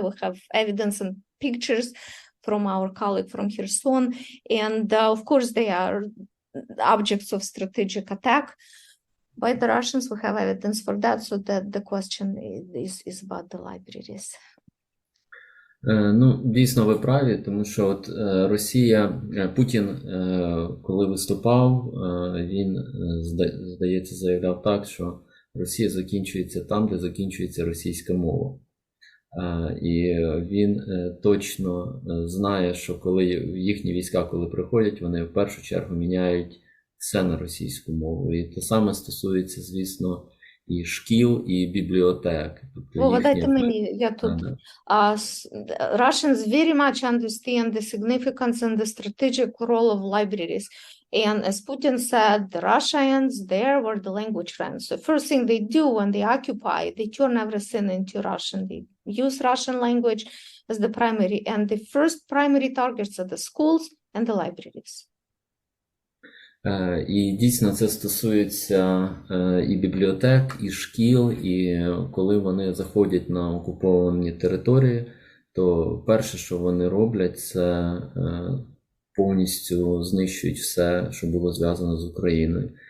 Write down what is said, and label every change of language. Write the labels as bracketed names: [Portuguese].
[English] We have evidence and pictures from our colleague from Kherson. And of course they are objects of strategic attack by the Russians. We have evidence for that, so that the question is about the libraries. [Ukrainian] Ну, дійсно, ви праві, тому що от Росія, Путін, коли виступав, він, здається, заявляв так, що Росія закінчується там, де закінчується російська мова. І він точно знає, що коли їхні війська, коли приходять, вони в першу чергу міняють все на російську мову. І те саме стосується, звісно, і шкіл, і бібліотек. Тобто Вова, їхнє... дайте мені, я тут. Да. [English] Russians very much understand the significance and the strategic role of libraries. And as Putin said, the Russians there were the language friends. So first thing they do when they occupy, they turn everything into Russian. They use Russian language as the primary, and the first primary targets are the schools and the libraries. [Ukrainian] І дійсно це стосується і бібліотек, і шкіл, і коли вони заходять на окуповані території, то перше, що вони роблять, це повністю знищують все, що було зв'язано з Україною.